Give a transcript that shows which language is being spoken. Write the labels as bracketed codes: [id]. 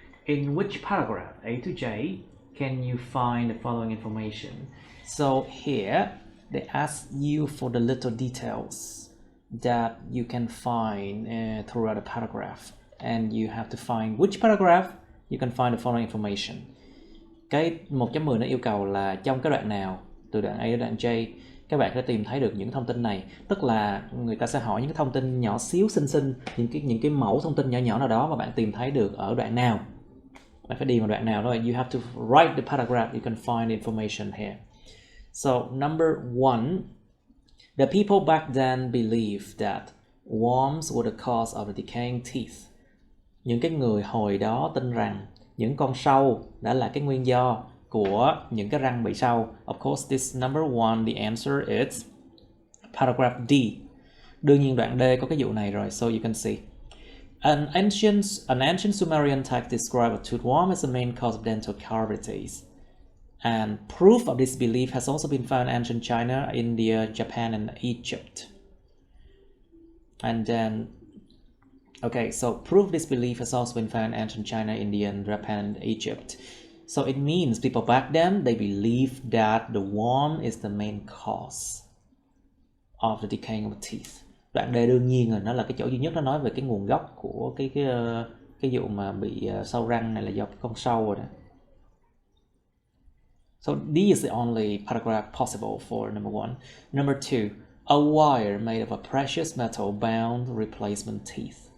[en] In which paragraph, A to J, can you find the following information? So here, they ask you for the little details that you can find throughout the paragraph. And you have to find which paragraph you can find the following information. [vi] Cái 1.10 nó yêu cầu là trong cái đoạn nào, từ đoạn A đến đoạn J, các bạn sẽ tìm thấy được những thông tin này. Tức là người ta sẽ hỏi những cái thông tin nhỏ xíu xinh, những cái mẫu thông tin nhỏ nào đó mà bạn tìm thấy được ở đoạn nào. Bạn phải đi vào đoạn nào đó. [en] You have to write the paragraph, you can find the information here. So number 1, the people back then believed that worms were the cause of the decaying teeth. [vi] Những cái người hồi đó tin rằng những con sâu đã là cái nguyên do của những cái răng bị sâu. [en] Of course, this number 1, the answer is paragraph D. [vi] Đương nhiên đoạn D có cái vụ này rồi. [en] So you can see an ancient Sumerian text described a tooth worm as the main cause of dental cavities. And proof of this belief has also been found in ancient China, India, Japan, and Egypt. And then, okay, so proof of this belief has also been found in ancient China, India, and Japan, and Egypt. So it means people back then, they believed that the worm is the main cause of the decaying of teeth. [vi] Đoạn D đương nhiên rồi, nó là cái chỗ duy nhất nó nói về cái nguồn gốc của cái vụ mà bị sâu răng này là do con sâu rồi đó. [en] So D is the only paragraph possible for number 1. Number 2, a wire made of a precious metal bound replacement teeth.